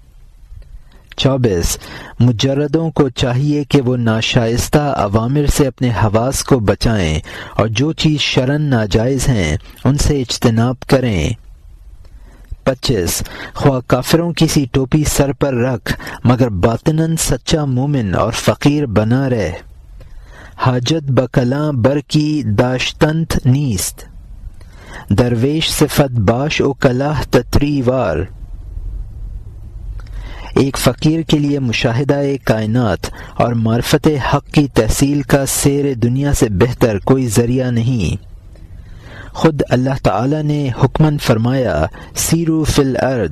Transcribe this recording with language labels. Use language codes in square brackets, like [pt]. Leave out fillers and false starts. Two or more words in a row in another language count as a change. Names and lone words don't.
[ur] 24 مجردوں کو چاہیے کہ وہ ناشائستہ عوامر سے اپنے حواس کو بچائیں اور جو چیز شرعاً ناجائز ہیں ان سے اجتناب کریں۔ 25 خواہ کافروں کی سی ٹوپی سر پر رکھ مگر باطناً سچا مومن اور فقیر بنا رہ۔ [fa] حاجت بکلاں بر کی داشتنت نیست، درویش صفت باش و کلاہ تتری وار۔ [ur] ایک فقیر کے لیے مشاہدہ کائنات اور معرفت حق کی تحصیل کا سیر دنیا سے بہتر کوئی ذریعہ نہیں۔ خود اللہ تعالی نے حکماً فرمایا [ar] سیرو فی الارض۔